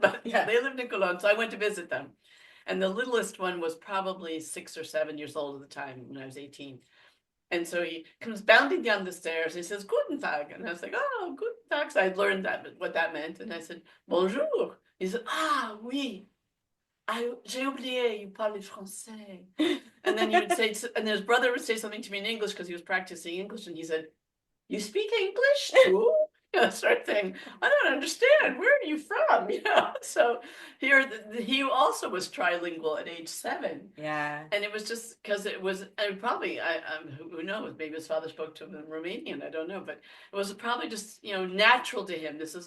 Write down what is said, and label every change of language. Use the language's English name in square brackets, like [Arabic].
[English] But yeah, they lived in Cologne, so I went to visit them. And the littlest one was probably 6 or 7 years old at the time when I was 18. And so he comes bounding down the stairs. He says, [German] Guten Tag. [English] And I was like, oh, [German] Guten Tag. [English] So I'd learned what that meant. And I said, [French] Bonjour. [English] He said, [French] ah, oui. J'ai oublié, [English] you [French] parle français. [English] And then he would say, and his brother would say something to me in English because he was practicing English. And he said, you speak English too? Sort of thing. I don't understand. Where are you from? So here he also was trilingual at age 7. Yeah. And it was just because it was, and probably, who knows, maybe his father spoke to him in Romanian, I don't know, but it was probably just, natural to him.